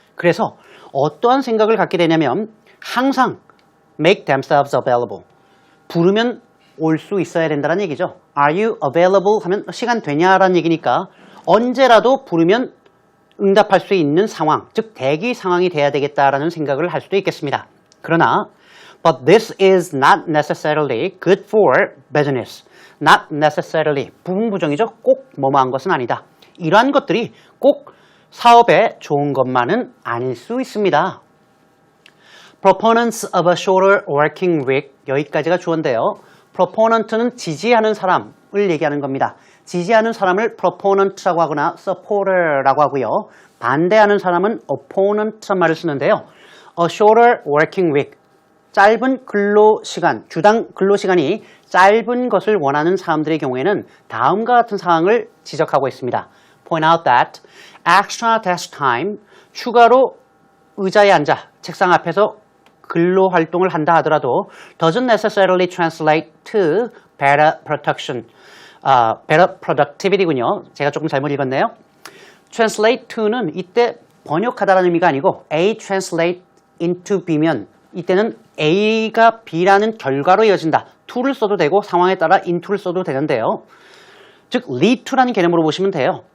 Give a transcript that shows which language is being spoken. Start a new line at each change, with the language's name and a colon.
Korean: 그래서 어떠한 생각을 갖게 되냐면 항상
English: make themselves available.
Korean: 부르면 올 수 있어야 된다는 얘기죠.
English: Are you available
Korean: 하면 시간 되냐라는 얘기니까 언제라도 부르면 응답할 수 있는 상황, 즉 대기 상황이 돼야 되겠다라는 생각을 할 수도 있겠습니다. 그러나
English: But this is not necessarily good for business. Not necessarily.
Korean: 부분부정이죠. 꼭 뭐뭐한 것은 아니다. 이러한 것들이 꼭 사업에 좋은 것만은 아닐 수 있습니다.
English: Proponents of a shorter working week.
Korean: 여기까지가 주어인데요. Proponent는 지지하는 사람을 얘기하는 겁니다. 지지하는 사람을 proponent라고 하거나 supporter라고 하고요. 반대하는 사람은 opponent란 말을 쓰는데요.
English: A shorter working week.
Korean: 짧은 근로시간, 주당 근로시간이 짧은 것을 원하는 사람들의 경우에는 다음과 같은 사항을 지적하고 있습니다.
English: Point out that extra desk time,
Korean: 추가로 의자에 앉아 책상 앞에서 근로 활동을 한다 하더라도
English: doesn't necessarily translate to better production, better productivity군요.
Korean: 제가 조금 잘못 읽었네요. translate to는 이때 번역하다라는 의미가 아니고
English: A translate into B
Korean: 면 이때는 A가 B라는 결과로 이어진다. to를 써도 되고 상황에 따라 into를 써도 되는데요. 즉
English: lead to
Korean: 라는 개념으로 보시면 돼요.